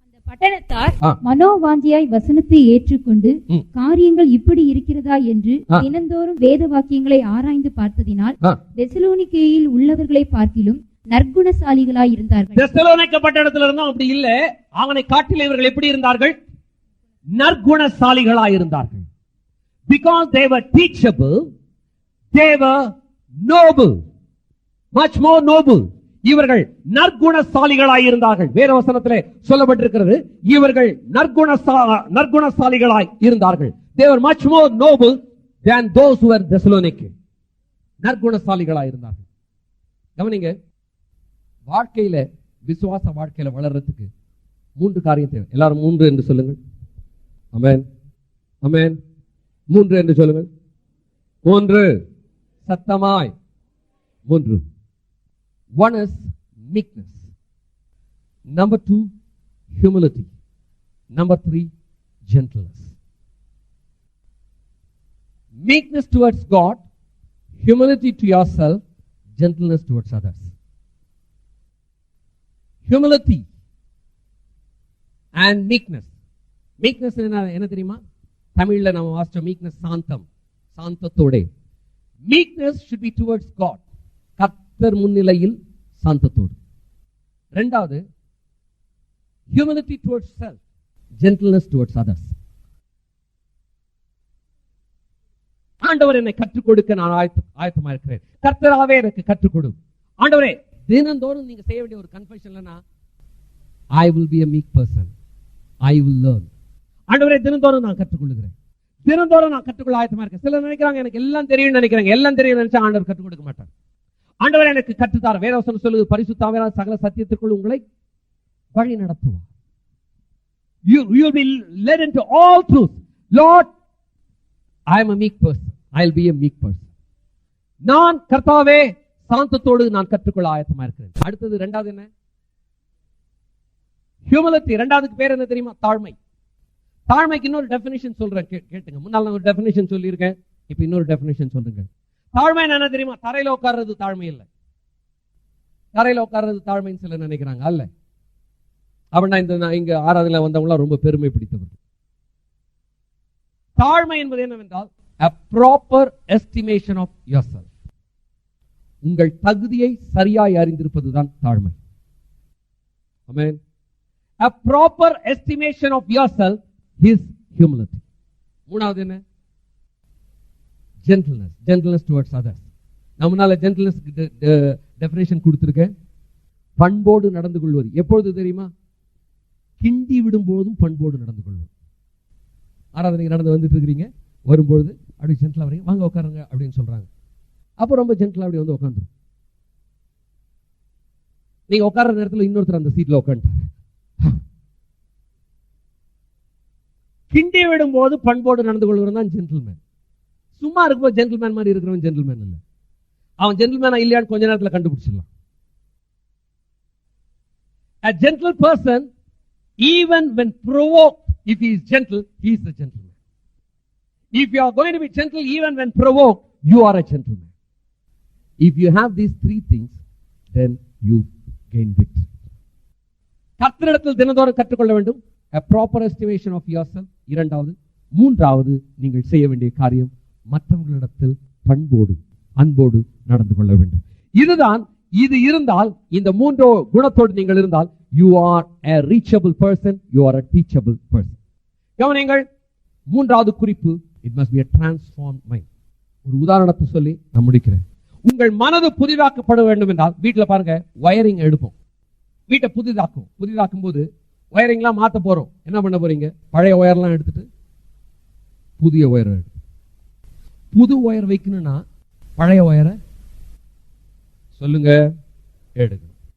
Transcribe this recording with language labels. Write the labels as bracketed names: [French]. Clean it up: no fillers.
[Tamil] பட்டணத்தார் மனோவாஞ்சியாய் வசனத்தை ஏற்றுக்கொண்டு காரியங்கள் இப்படி இருக்கிறதா என்று தினந்தோறும் வேத வாக்கியங்களை ஆராய்ந்து பார்த்ததினால் தெசலோனிக்கேயில் உள்ளவர்களை பார்க்கிலும் நற்குணசாலிகளாய் இருந்தார்கள். தெசலோனிக்க பட்டணத்தில் இருந்தும் அப்படி இல்ல, அவனை காட்டில் இவர்கள் எப்படி இருந்தார்கள்? நற்குணசாலிகளாய் இருந்தார்கள். [English] Because they were teachable, they were noble, much more noble. [Tamil] இவர்கள் நற்குணசாலிகளாய் இருந்தார்கள். வேற வசனத்திலே சொல்லப்பட்டிருக்கிறது, இவர்கள் நற்குணசாலிகளாய் இருந்தார்கள். [English] They were much more noble than those who were Thessaloniki. [Tamil] நற்குணசாலிகளாய் இருந்தார்கள். கவனிங்க, வாழ்க்கையில, விசுவாச வாழ்க்கையில வளர்றதுக்கு 3 காரியம் தேவை. எல்லாரும் 3 என்று சொல்லுங்கள். ஆமென், ஆமென். 3 என்று சொல்லுங்கள். 3 சத்தமாய். 3. [English] One is meekness. Number 2, humility. Number 3, gentleness. meekness towards God, humility to yourself, gentleness towards others. Humility and meekness. [Tamil] Meekness என்ன தெரியுமா? தமிழ்ல நாம வாசிச்சோம் meekness சாந்தம், சாந்தத்தோட. [English] Meekness should be towards God. [Tamil] கர்த்தர் முன்னிலையில் சாந்தத்தோடு. [English] இரண்டாவது, humility towards self, gentleness towards others. [Tamil] ஆண்டவர் என்னை கற்றுக் கொடுக்க நான் ஆயத்தமா இருக்கிறேன். கர்த்தராவே எனக்கு கற்றுக் கொடு. ஆண்டவரே, தினந்தோறும் நீங்க செய்ய வேண்டிய ஒரு கன்ஃபெஷன்லனா, [English] I will be a meek person. I will learn. [Tamil] ஆண்டவரே, தினந்தோறும் நான் கற்றுக்கொள்கிறேன். தினந்தோறும் நான் கற்றுக்கொள்ள ஆயத்தமா இருக்கேன். சிலர் நினைக்கிறாங்க எனக்கு எல்லாம் தெரியும் நினைக்கிறாங்க. எல்லாம் தெரியும் நினைச்சா ஆண்டவர் கற்றுக் கொடுக்க மாட்டார். ஆண்டவரே எனக்கு கற்றுத்தார். வேதவசனம் சொல்லுது, பரிசுத்த ஆவியானவர் சகல சத்தியத்திற்குள் உங்களை வழி நடத்துவார். [English] You will be led into all truth. Lord, I am a meek person. I'll be a meek person. [Tamil] நான் கர்த்தாவே சாந்தத்தோடு நான் கற்றுக்கொள்ள ஆயத்தமா இருக்கிறேன். அடுத்தது இரண்டாவது என்ன? ஹியூமிலிட்டி. இரண்டாவதுக்கு பேர் என்ன தெரியுமா? தாழ்மை. தாழ்மைக்கு இன்னொரு டெஃபினிஷன் சொல்றேன், கேட்டுங்க. முன்னால நான் ஒரு டெஃபினிஷன் சொல்லியிருக்கேன், இப்ப இன்னொரு டெஃபினிஷன் சொல்றேங்க. தாழ்மை என்ன தெரியுமா? தரையில உட்கார்றது தாழ்மை இல்லை. தரையில உட்கார்றது தாழ்மைன்னு சில நினைக்கிறாங்க. அல்ல. அப்படின்னா இங்க ஆராதனையில வந்தவங்களா ரொம்ப பெருமை பிடித்தவர்கள். தாழ்மை என்பது என்னவென்றால் [English] a proper estimation of yourself. [Tamil] உங்கள் தகுதியை சரியாய் அறிந்திருப்பதுதான் தாழ்மை. ஆமென். [English] A proper estimation of yourself is humility. [Tamil] மூணாவது என்ன? [English] gentleness. Gentleness towards others. [Tamil] நான் முன்னால gentleness டெஃபினிஷன் கொடுத்திருக்கேன். பண்போடு நடந்து கொள்வது. எப்பொழுது தெரியுமா? கிண்டி விடும்போதும் பண்போடு நடந்து கொள்வது. ஆராதனைக்கு நடந்து வந்துட்டு இருக்கிறீங்க, வரும்பொழுது அப்படி ஜென்டலா வரீங்க, வாங்க உட்காருங்க அப்படின்னு சொல்றாங்க. அப்போ ரொம்ப ஜென்டலா அப்படி வந்து உட்காந்துரும். நீங்க உட்கார்ற நேரத்தில் இன்னொருத்தர் அந்த சீட்ல உட்காந்துட்டாரு. கிண்டி விடும் போது பண்போடு நடந்து கொள்கிறவன் தான் ஜென்டில்மேன். சும்மா இருக்கும்போது ஜென்டில்மேன் மாதிரி இருக்கிறவன் ஜென்டில்மேன் இல்லை. அவன் ஜென்டில்மேனா இல்லையான்னு கொஞ்ச நேரத்தில் கண்டுபிடிச்சிடலாம். [English] A gentle person, even when provoked, if he is gentle, he is a gentleman. If you are going to be gentle even when provoked, you are a gentleman. If you have these three things, then you gain victory. [Tamil] கர்த்தரிடத்தில் தினந்தோறும் கற்றுக்கொள்ள வேண்டும். [English] A proper estimation of yourself. [Tamil] இரண்டாவது. மூன்றாவது, நீங்கள் செய்ய வேண்டிய காரியம் மற்றவர்களிடத்தில் பண்போடு அன்போடு நடந்து கொள்ள வேண்டும். இதுதான். இது இருந்தால், இந்த மூன்றோ குணத்தோடு நீங்கள் இருந்தால், [English] you are a reachable person, you are a teachable person. [Tamil] கவனிங்கள், மூன்றாவது குறிப்பு, [English] it must be a transformed mind. [Tamil] ஒரு உதாரணத்தை சொல்லி நான் முடிக்கிறேன். உங்கள் மனது புதிதாக்கப்பட வேண்டும் என்றால், வீட்டில் பாருங்க, வயரிங் எடுப்போம். வீட்டை புதிதாக்கும் போது வயரிங்லாம் மாற்ற போறோம். என்ன பண்ண போறீங்க? பழைய ஒயர்லாம் எடுத்துட்டு புதிய ஒயர் எடுத்து, புது ஒயர் வைக்கணும்னா பழைய ஒயரை சொல்லுங்க எடுக்கணும்.